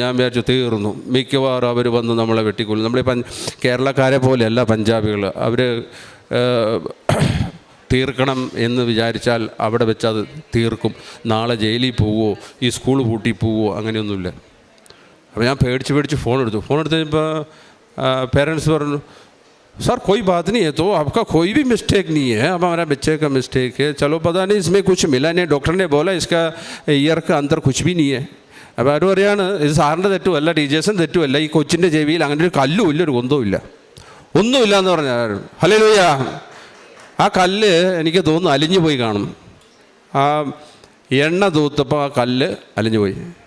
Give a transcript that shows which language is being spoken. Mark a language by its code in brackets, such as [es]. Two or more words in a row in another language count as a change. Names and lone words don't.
[ml] ഞാൻ വിചാരിച്ചു തീർന്നു, മിക്കവാറും അവർ വന്ന് നമ്മളെ വെട്ടിക്കൊല്ലും. നമ്മളെ കേരളക്കാരെ പോലെയല്ല പഞ്ചാബികൾ. അവർ തീർക്കണം എന്ന് വിചാരിച്ചാൽ അവിടെ വെച്ച് അത് തീർക്കും. നാളെ ജയിലിൽ പോവുമോ, ഈ സ്കൂൾ പൂട്ടി പോവുമോ, അങ്ങനെയൊന്നുമില്ല. അപ്പോൾ ഞാൻ പേടിച്ച് ഫോൺ എടുത്തു കഴിഞ്ഞപ്പോൾ പേരൻസ് പറഞ്ഞു, [hi] सर कोई बात नहीं है, तो आपका कोई भी मिस्टेक नहीं है, अब हमारा बच्चे का मिस्टेक है, चलो पता नहीं इसमें कुछ मिला नहीं, डॉक्टर ने बोला इसका ईयर का अंदर कुछ भी नहीं है. [ml] അപ്പോൾ അവർ പറയാണ്, ഇത് സാറിൻ്റെ തെറ്റുമല്ല, ടീച്ചേഴ്സിൻ്റെ തെറ്റുമല്ല, ഈ കൊച്ചിൻ്റെ ചെവിയിൽ അങ്ങനെ ഒരു കല്ലും ഇല്ല, ഒരു കുന്തവും ഒന്നുമില്ല എന്ന് പറഞ്ഞാൽ. ഹല്ലേലൂയ. ആ കല്ല് എനിക്ക് തോന്നുന്നു അലിഞ്ഞു പോയി കാണും. ആ എണ്ണ തൂത്തപ്പോൾ ആ കല്ല് അലിഞ്ഞു പോയി.